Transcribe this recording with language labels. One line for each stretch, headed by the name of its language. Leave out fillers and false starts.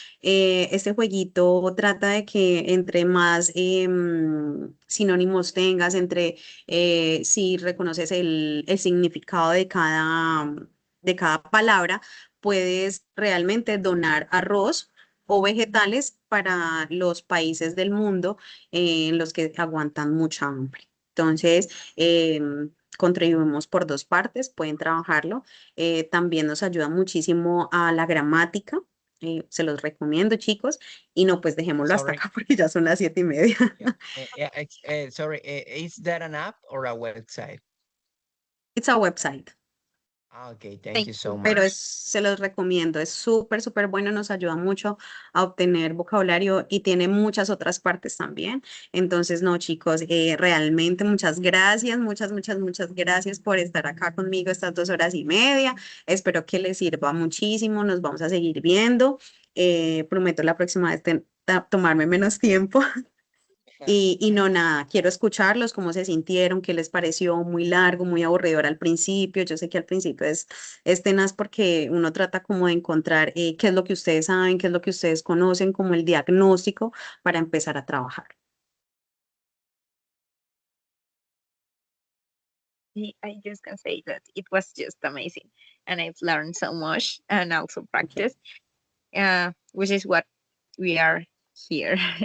Spanish: Este jueguito trata de que entre más sinónimos tengas, si reconoces el significado de cada palabra, puedes realmente donar arroz o vegetales para los países del mundo en los que aguantan mucha hambre. Entonces, contribuimos por dos partes, pueden trabajarlo. También nos ayuda muchísimo a la gramática. Se los recomiendo, chicos. Y no, pues dejémoslo hasta
English: Sorry.
Spanish: acá porque ya son las 7:30.
English: Sorry. Is that an app or a website? It's a website. Okay, thank you so
Spanish: Pero
English: much.
Spanish: se los recomiendo, es súper, súper bueno, nos ayuda mucho a obtener vocabulario y tiene muchas otras partes también. Entonces, no, chicos, realmente muchas gracias, muchas gracias por estar acá conmigo estas 2 horas y media. Espero que les sirva muchísimo, nos vamos a seguir viendo. Prometo la próxima vez tomarme menos tiempo. Y no, nada, quiero escucharlos, cómo se sintieron, qué les pareció muy largo, muy aburridor al principio. Yo sé que al principio es tenaz porque uno trata como de encontrar qué es lo que ustedes saben, qué es lo que ustedes conocen, como el diagnóstico para empezar a trabajar.
English: I just can say that it was just amazing, and I've learned so much and also practice, which is what we are here.